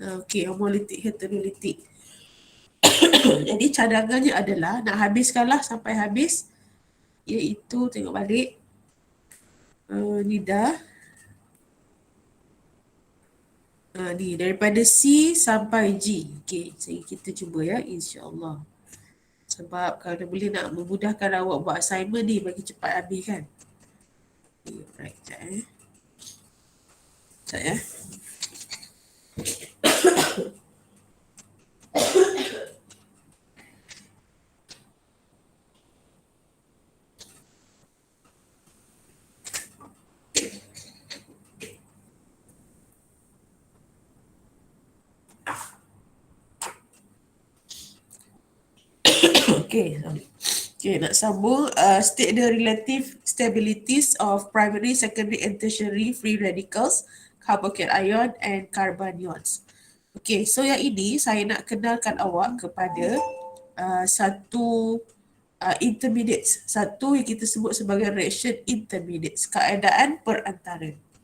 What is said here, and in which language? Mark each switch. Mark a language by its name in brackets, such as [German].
[English] Okay, homolytic, heterolitic. [Malay] Jadi cadangannya adalah nak habiskanlah sampai habis, iaitu tengok balik. Ni dah. Ni daripada C sampai G. Okay, kita cuba ya, insyaAllah. Sebab kalau boleh nak memudahkan awak buat assignment ni bagi cepat habis kan. Okay, right, sekejap ya. Okay, nak sambung. [English] State the relative stabilities of primary, secondary and tertiary free radicals, carbocation ion and carbanions. [Malay] Okay, so yang ini saya nak kenalkan awak kepada satu intermediates. Satu yang kita sebut sebagai reaction intermediates, keadaan perantara.